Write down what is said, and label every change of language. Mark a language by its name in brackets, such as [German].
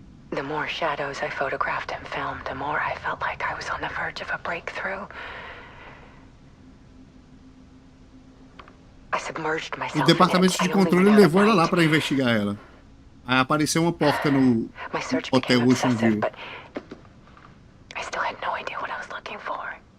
[English] The more shadows I photographed and filmed, the more I felt like I was on the verge of a breakthrough. I [Portuguese] O departamento de controle levou ela lá para investigar ela. Aí apareceu uma porta no Hotel Ocean View. [English] I still had no idea what I was looking for.